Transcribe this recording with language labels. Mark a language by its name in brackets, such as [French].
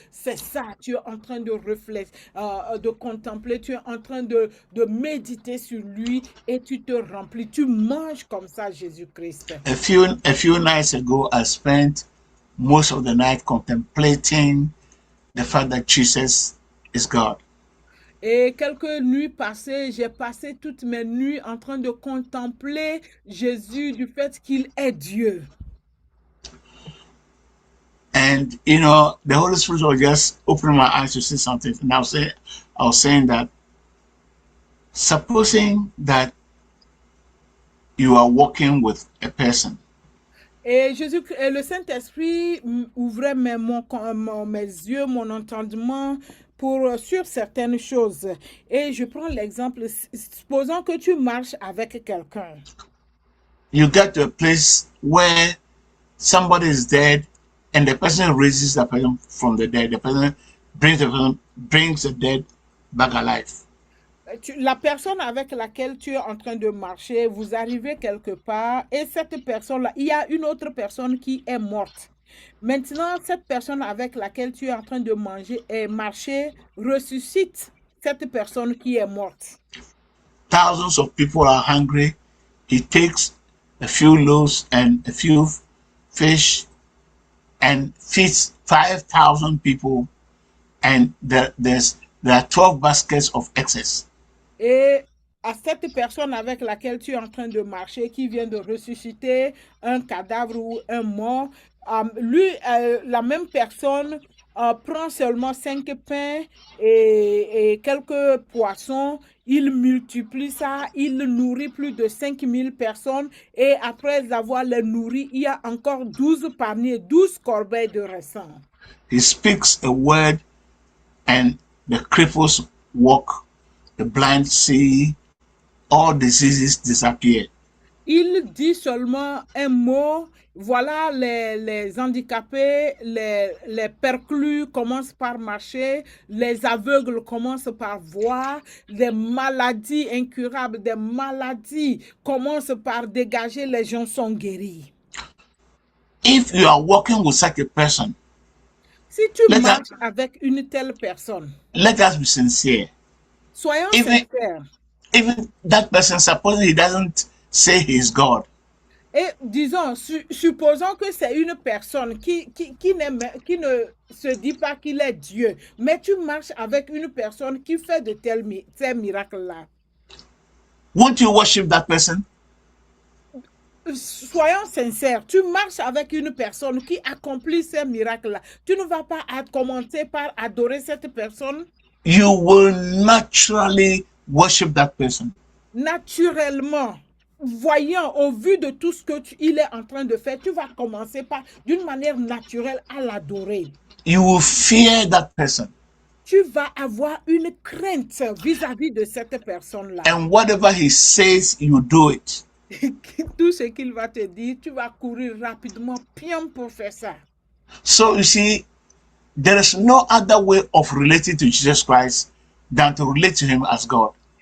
[French] C'est ça, tu es en train de réfléchir, de contempler, tu es en train de méditer sur lui et tu te remplis, tu manges comme ça Jésus-Christ. [English] A few nights ago, I spent most of the night contemplating the fact that Jesus is God. [French] Et quelques nuits passées, j'ai passé toutes mes nuits en train de contempler Jésus du fait qu'il est Dieu. [English] And you know, the Holy Spirit was just opening my eyes to see something. And I was saying that supposing that you are walking with a person. [French] Et le Saint-Esprit ouvrait mes yeux, mon entendement sur certaines choses. Et je prends l'exemple, supposons que tu marches avec quelqu'un. [English] You get to a place where somebody is dead and the person raises the person from the dead. The person brings the dead back alive. [French] La personne avec laquelle tu es en train de marcher, vous arrivez quelque part et cette personne-là, il y a une autre personne qui est morte. Maintenant, cette personne avec laquelle tu es en train de marcher ressuscite cette personne qui est morte. [English] Thousands of people are hungry. He takes a few loaves and a few fish and feeds 5,000 people, and there are 12 baskets of excess. [French] Et à cette personne avec laquelle tu es en train de marcher, qui vient de ressusciter un cadavre ou un mort, la même personne prend seulement 5 pains et quelques poissons, il multiplie ça, il nourrit plus de 5000 personnes et après avoir les nourris, il y a encore 12 paniers, 12 corbeilles de raisin. [English] He speaks a word and the cripples walk, the blind see, all diseases disappear. [French] Il dit seulement un mot. Voilà, les handicapés, les perclus commencent par marcher, les aveugles commencent par voir, des maladies incurables, des maladies commencent par dégager, les gens sont guéris. [English] If you are walking with such a person, [French] si tu marches avec une telle personne, [English] let us be sincere. [French] Soyons sincères. [English] Even that person, supposing he doesn't say he's God. [French] Et disons, supposons que c'est une personne qui ne se dit pas qu'il est Dieu, mais tu marches avec une personne qui fait de ces miracles-là. [English] Won't you worship that person? [French] Soyons sincères, tu marches avec une personne qui accomplit ces miracles-là. Tu ne vas pas commencer par adorer cette personne? [English] You will naturally worship that person. [French] Naturellement. Voyant, au vu de tout ce qu'il est en train de faire, tu vas commencer par, d'une manière naturelle, à l'adorer. [English] You will fear that person. [French] Tu vas avoir une crainte vis-à-vis de cette personne-là. [English] And whatever he says, you do it. [French] Tout ce qu'il va te dire, tu vas courir rapidement, pion pour faire ça. [English] So you see, there is no other way of relating to Jesus Christ than to relate to him as God.